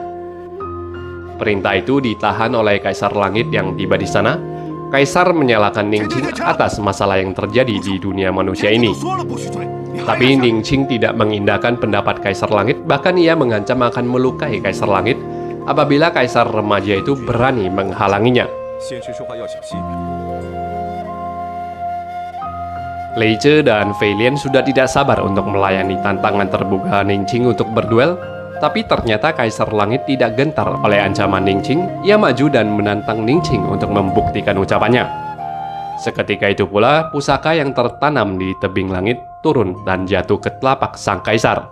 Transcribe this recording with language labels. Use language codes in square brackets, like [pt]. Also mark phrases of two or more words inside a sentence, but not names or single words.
[id] Perintah itu ditahan oleh Kaisar Langit yang tiba di sana. Kaisar menyalahkan Ningqing atas masalah yang terjadi di dunia manusia ini. Tapi Ningqing tidak mengindahkan pendapat Kaisar Langit, bahkan ia mengancam akan melukai Kaisar Langit apabila Kaisar remaja itu berani menghalanginya. [zh] 先生说话要小心。 [id] Lei Zhe dan Fei Lian sudah tidak sabar untuk melayani tantangan terbuka Ningqing untuk berduel, tapi ternyata Kaisar Langit tidak gentar oleh ancaman Ningqing. Ia maju dan menantang Ningqing untuk membuktikan ucapannya. Seketika itu pula, pusaka yang tertanam di tebing langit turun dan jatuh ke telapak sang kaisar.